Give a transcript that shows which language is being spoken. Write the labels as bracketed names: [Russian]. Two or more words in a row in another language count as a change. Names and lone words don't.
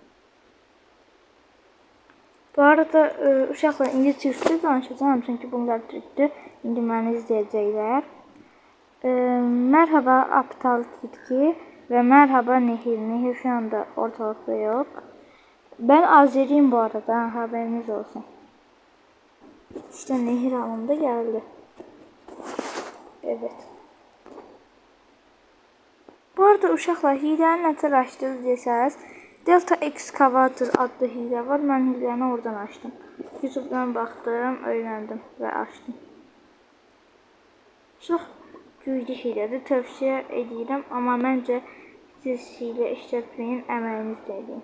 [Azerbaijani] Bu arada uşaqlar indi türkçə danışacağım çünkü bunlar türkdür. İndi məni izləyəcəklər. [Turkish] Merhaba Aptal Tilki ve merhaba Nehir. Nehir şu anda ortalıkta yok. Ben Azeriyim bu arada, haberiniz olsun. İşte Nehir anında geldi. Evet. [Azerbaijani] Bu arada uşaqlar, hiləni nətər açdınız desəz, Delta Excavator adlı hilə var. Mən hiləni oradan açdım. YouTube'dan baxdım, öyrəndim və açdım. Çox güclü hilədir, tövsiyə edirəm, amma məncə siz hilə işlətməyin, əməyiniz deyin.